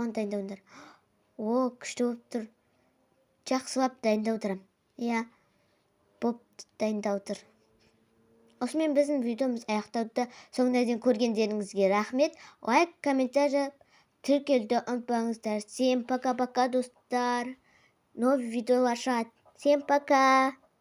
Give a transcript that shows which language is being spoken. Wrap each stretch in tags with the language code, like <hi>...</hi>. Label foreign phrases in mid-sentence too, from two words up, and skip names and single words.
<kk>Соған дайындалыңдар. О, күшті болып тұр. жақсылап дайындап отырамын. Иә, боп дайындап отыр. Осымен біздің видеомыз аяқталды. Соңына дейін көргендеріңізге рахмет. Лайк, комментарий, тіркелуді ұмытпаңыздар.</kk> <ru>Всем пока-пока,</ru> <kk>достар. Новый видеолар шығады.</kk> <ru>Всем пока.</ru>